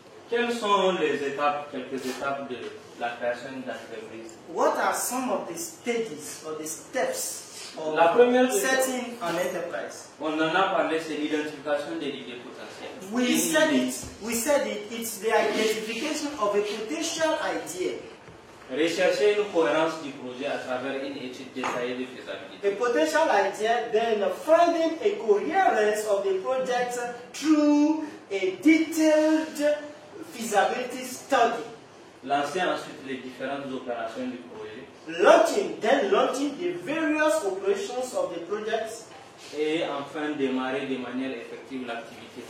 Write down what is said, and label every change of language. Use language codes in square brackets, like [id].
[fr] Quelles sont les étapes, quelques étapes de la création d'entreprise? [en] What are some of the stages or the steps of setting an enterprise? [fr] On en a parlé, c'est l'identification des idées potentielles. [en] We said it, it's the identification of a potential idea. [fr] Rechercher une cohérence du projet à travers travers une étude détaillée de faisabilité. [en] A potential idea, then finding a coherence of the project through a detailed feasibility study. [fr] Lancer ensuite les différentes opérations du projet. [en] Launching the various operations of the project. [fr] Et enfin démarrer de manière effective l'activité.